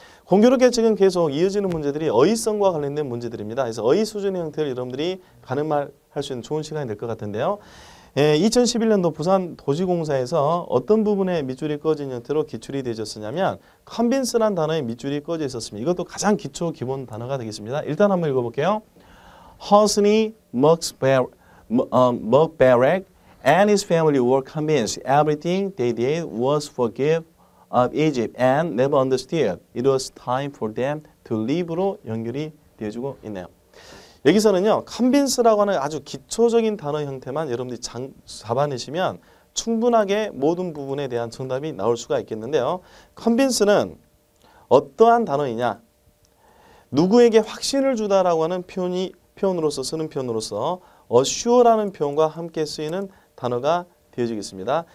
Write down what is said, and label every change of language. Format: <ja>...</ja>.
<ko>공교롭게 지금 계속 이어지는 문제들이 어휘성과 관련된 문제들입니다. 그래서 어휘 수준의 형태를 여러분들이 가는 말 할 수 있는 좋은 시간이 될 것 같은데요. 2011년도 부산 도시공사에서 어떤 부분에 밑줄이 꺼진 형태로 기출이 되어졌느냐면 convince라는 단어에 밑줄이 꺼져 있었습니다. 이것도 가장 기초 기본 단어가 되겠습니다. 일단 한번 읽어볼게요.</ko> <en>Hosni Mubarak and his family were convinced everything they did was forgive of Egypt and never understood it was time for them to leave</en> <ko>로 연결이 되어주고 있네요. 여기서는요. convince라고 하는 아주 기초적인 단어 형태만 여러분들이 잡아내시면 충분하게 모든 부분에 대한 정답이 나올 수가 있겠는데요. convince는 어떠한 단어이냐? 누구에게 확신을 주다라고 하는 표현으로서 쓰는 표현으로서 assure라는 표현과 함께 쓰이는 단어가 되어지겠습니다.</ko>